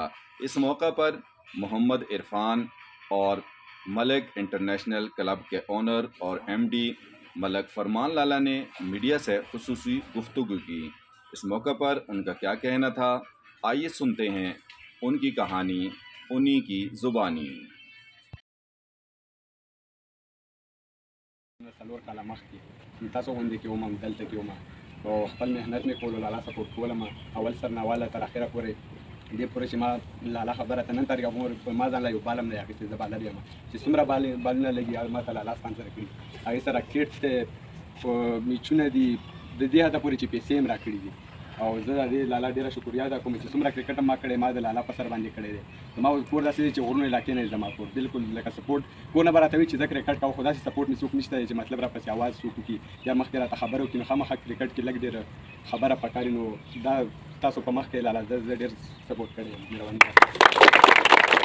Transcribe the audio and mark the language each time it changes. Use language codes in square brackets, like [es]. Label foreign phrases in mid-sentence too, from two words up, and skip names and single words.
[ur] اس موقع پر محمد عرفان اور ملک انٹرنیشنل کلب کے آنر اور MD ملک فرمان لالا نے میڈیا سے خصوصی گفتگو کی۔ اس موقع پر ان کا کیا کہنا تھا، آئیے سنتے ہیں ان کی کہانی انہی کی زبانی۔ [ps] څلور کاله مخکې تاسو غوندې کې وم دلته کې وم او خپل محنت مې کولو لالا سپورټ کولم اول سر نه واله تر اخره پورې دې پورې چې ما لالا خبره ته نن تاریخ ما ځان له یو بال هم نه اخیستی زه بالر یم چې څومره بالونه لګي ما ته لالا سپانسر کړي هغې سره کټ دی میچونه دي د دې حده پورې چې پیسې هم راکړي دي او زه د دې لالا ډېره شکریا ادا کوم چې څومره کرکټ ما کړی ما د لالا په سر باندې کړی دی زما کور داسې دی چې غرونو علاقې نه زما کور بالکل لکه سپورټ کور نه به راته وي چې زه کرکټ کوم خو داسې سپورټ مې څوک نشته چې مطلب راپسې اواز څوک وکړي یا مخکې راته خبره وکړي نو خامخا کرکټ کې لږ ډېره خبره پکار نو دا تاسو په مخ کې لالا زه ډېر سپورټ کړی یم مهرباني